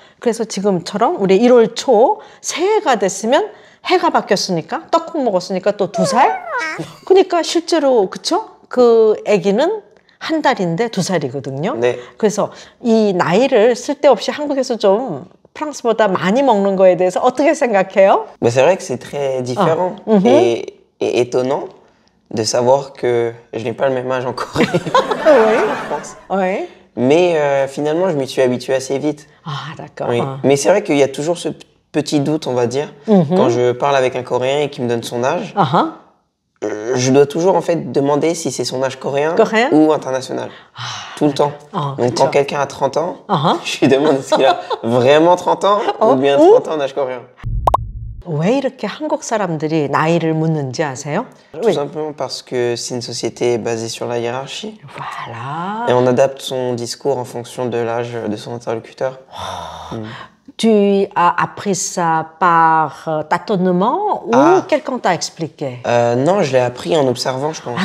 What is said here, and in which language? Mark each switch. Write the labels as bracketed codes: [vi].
[ko] 그래서 지금처럼 우리 1월 초 새해가 됐으면 해가 바뀌었으니까 떡국 먹었으니까 또 2살? 그러니까 실제로 그쵸? 그 아기는 1달인데 2살이거든요. 네. 그래서 이 나이를 쓸데없이 한국에서 좀 프랑스보다 많이 먹는 거에 대해서 어떻게 생각해요? [fr] Mais c'est vrai que c'est très différent et étonnant de savoir que je n'ai pas le même âge en Corée en France. Oui. Mais finalement, je m'y suis habitué assez vite. Ah, d'accord. Oui. Mais c'est vrai qu'il y a toujours ce petit doute, on va dire, quand je parle avec un Coréen et qu'il me donne son âge. Je dois toujours en fait demander si c'est son âge coréen ou international. Tout le temps. Donc quand quelqu'un a 30 ans, je lui demande est-ce qu'il a vraiment 30 ans ou bien 30 ans en âge coréen. [ko] 왜 이렇게 한국 사람들이 나이를 묻는지 아세요? [fr] Tout simplement parce que c'est une société basée sur la hiérarchie. Voilà. Et on adapte son discours en fonction de l'âge de son interlocuteur. Tu as appris ça par tâtonnement ou quelqu'un t'a expliqué? Non, je l'ai appris en observant, je pense.